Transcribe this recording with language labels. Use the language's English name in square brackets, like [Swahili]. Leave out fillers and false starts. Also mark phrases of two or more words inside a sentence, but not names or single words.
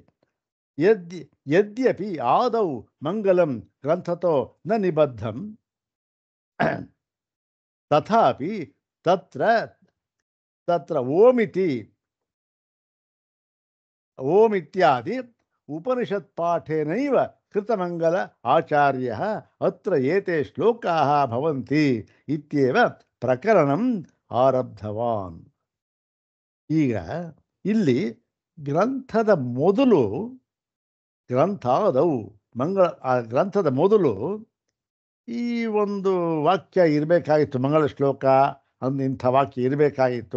[Sanskrit] ಯದ್ಯಪಿ ಆದೌ ಮಂಗಲಂ ಗ್ರಂಥತೋ ನ ನಿಬದ್ಧಂ ತಥಾಪಿ ತತ್ರ ಓಮಿತ್ಯಾದಿ ಉಪನಿಷತ್ ಪಾಠೇನೈವ ಕೃತಮಂಗಲ ಆಚಾರ್ಯ ಅತ್ರ ಏತೆ ಶ್ಲೋಕಾಃ ಭವಂತಿ ಇತ್ಯೇವ ಪ್ರಕರಣಂ ಆರಬ್ಧವಾನ್. [Kannada] ಈಗ ಇಲ್ಲಿ ಗ್ರಂಥದ ಮೊದಲು ಗ್ರಂಥಾದೌ ಆ ಗ್ರಂಥದ ಮೊದಲು ಈ ಒಂದು ವಾಕ್ಯ ಇರಬೇಕಾಗಿತ್ತು, ಮಂಗಳ ಶ್ಲೋಕ ಅಂದು ಇಂಥ ವಾಕ್ಯ ಇರಬೇಕಾಗಿತ್ತು.